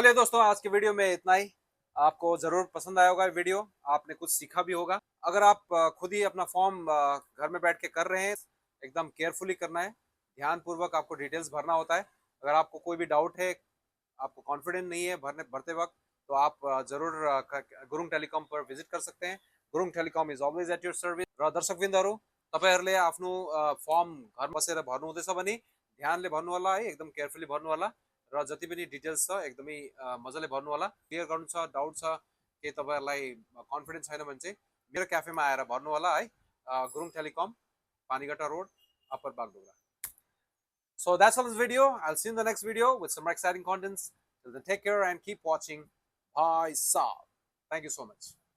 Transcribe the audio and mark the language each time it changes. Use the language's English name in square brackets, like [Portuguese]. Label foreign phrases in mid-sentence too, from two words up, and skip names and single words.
[Hindi] चलिए दोस्तों, आज की वीडियो में इतना ही। आपको जरूर पसंद आया होगा वीडियो, आपने कुछ सीखा भी होगा। अगर आप खुद ही अपना फॉर्म घर में बैठ के कर रहे हैं, एकदम केयरफुली करना है, ध्यान पूर्वक आपको डिटेल्स भरना होता है। अगर आपको कोई भी डाउट है, आपको कॉन्फिडेंट नहीं है भरते वक्त, तो आप जरूर गुरुङ टेलिकम पर विजिट कर सकते हैं। [English] Gurung Telecom is always at your service. [Nepali] र दर्शकवृन्दहरू, तपाईहरुले आफ्नो फर्म घर बसेर भर्नु हुँदैछ भने ध्यानले भर्नु होला है, एकदम केयरफुली भर्नु होला। र जति पनि डिटेल्स छ एकदमै मजाले भर्नु होला। क्लियर गर्नु छ, डाउट छ कि तपाईहरुलाई कन्फिडेन्स छैन भने चाहिँ मेरो क्याफेमा आएर भर्नु होला है। गुरुङ टेलिकम, पानीगट्टा रोड, अप्पर बागडोगरा। [English] So that's all this video. I'll see you in the next video with some more exciting contents. Till then, take care and keep watching. Bye, Saab. Thank you so much.